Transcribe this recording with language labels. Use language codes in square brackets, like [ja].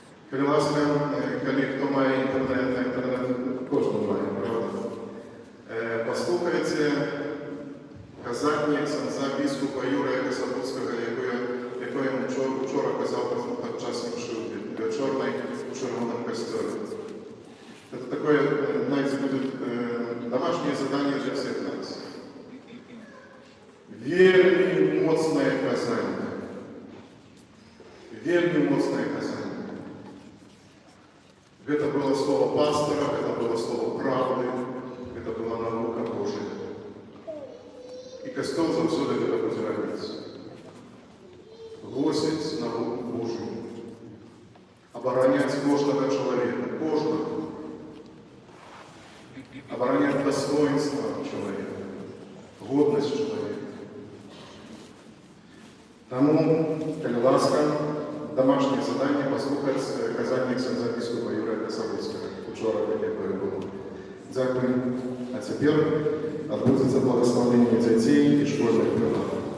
[uk] Коли ласка, коли хто має інтернет, кожен має, правда? Послухайте казання ксьондза біскупа Юрія Кособудського, яке йому вчора казав під час вечорної в Червоному костелі. [ru] Это такое, знаете, будет домашнее задание для всех нас. [be] Вельми моцное казание. Вельми моцное казание. [ru] Это было слово пастора, это было слово правды, это была наука Божия. И Костел завсёды это будет робить. Гласить науку Божию. Оборонять кожного человека. Кожного. Оборонять достоинство человека. Годность человека. [uk] Тому, коли ласка, [ru] домашнее задание [uk] послухать казання ксьондза біскупа Юрія Кособудського. Вчора таке було. Дякую. А тепер відбудеться благословення дітей і школьних прилад.